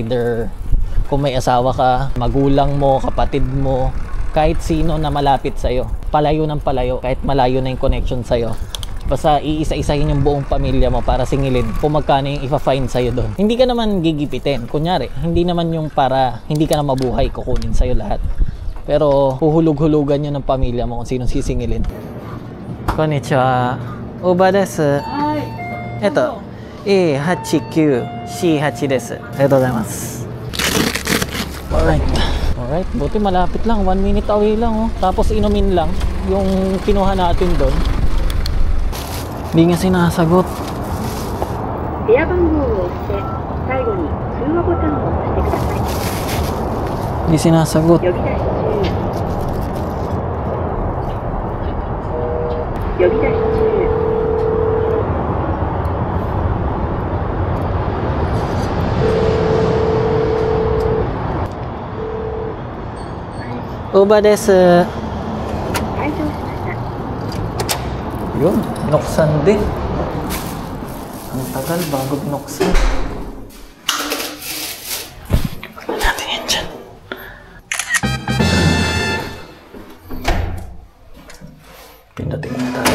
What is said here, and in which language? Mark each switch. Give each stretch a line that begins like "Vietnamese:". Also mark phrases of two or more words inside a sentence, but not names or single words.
English: It's either
Filipino: Kung may asawa ka, magulang mo, kapatid mo, kahit sino na malapit sa'yo, palayo ng palayo, kahit malayo na yung connection sa'yo, basta iisa-isahin yung buong pamilya mo para singilin kung magkano yung ipa-fine sa'yo doon. Hindi ka naman gigipitin. Kunyari, hindi naman yung para hindi ka na mabuhay, kukunin sa'yo lahat. Pero huhulug-hulugan nyo ng pamilya mo kung sino sisingilin.
Japanese: Konnichiwa. ウーバーです。えっと。A89C8です. ありがとうございます.
English: Alright. Alright.
Filipino: Buti malapit lang.
English: 1 minute away
Filipino: lang. Oh. Tapos inumin lang yung kinuha natin doon. Hindi nga sinasagot.
Japanese: 電話番号を押して最後に通話ボタンを押してください。
Filipino: Hindi sinasagot.
Japanese: 呼び出し中。呼び出し中。ウーバーです. 退場しました。
Filipino: Yun, binuksan din. Ang tagal bago binuksan. Buksan natin yan dyan. Pindutin nga tayo.